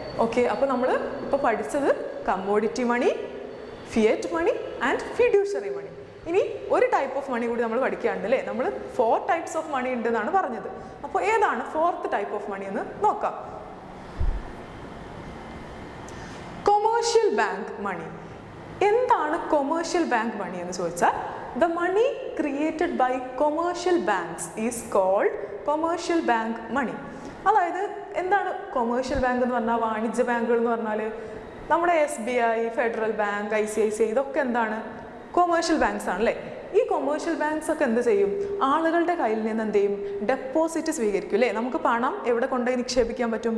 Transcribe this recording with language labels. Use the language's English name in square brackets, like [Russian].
[Malayalam] Okay, അപ്പോൾ നമ്മൾ ഇപ്പോൾ പഠിച്ചത് commodity money, Fiat money and fiduciary മണി. ഇനി ഒരു ടൈപ്പ് ഓഫ് മണി കൂടി നമ്മൾ പഠിക്കുകയാണ്, അല്ലേ? നമ്മൾ 4 ടൈപ്സ് ഓഫ് മണി ഉണ്ട് എന്നാണ് പറഞ്ഞത്. അപ്പോൾ ഏതാണ് 4th ടൈപ്പ് ഓഫ് മണി എന്ന് നോക്കാം. കൊമേഴ്ഷ്യൽ ബാങ്ക് മണി. എന്താണ് കൊമേഴ്ഷ്യൽ ബാങ്ക് മണി എന്ന് ചോദിച്ചാൽ, [English] the money created by commercial banks is called commercial bank money. [Malayalam] അതായത് എന്താണ് കൊമേഴ്ഷ്യൽ ബാങ്ക് എന്ന് പറഞ്ഞാൽ? വാണിജ്യ ബാങ്കുകൾ എന്ന് പറഞ്ഞാൽ നമ്മുടെ SBI, ഫെഡറൽ ബാങ്ക്, ICICI, ഇതൊക്കെ എന്താണ്? കൊമേഴ്ഷ്യൽ ബാങ്ക്സ് ആണല്ലേ. ഈ കൊമേഴ്ഷ്യൽ ബാങ്ക്സ് ഒക്കെ എന്ത് ചെയ്യും? ആളുകളുടെ കയ്യിൽ നിന്ന് എന്ത് ചെയ്യും? ഡെപ്പോസിറ്റ് സ്വീകരിക്കും അല്ലേ? നമുക്ക് പണം എവിടെ കൊണ്ടുപോയി നിക്ഷേപിക്കാൻ പറ്റും?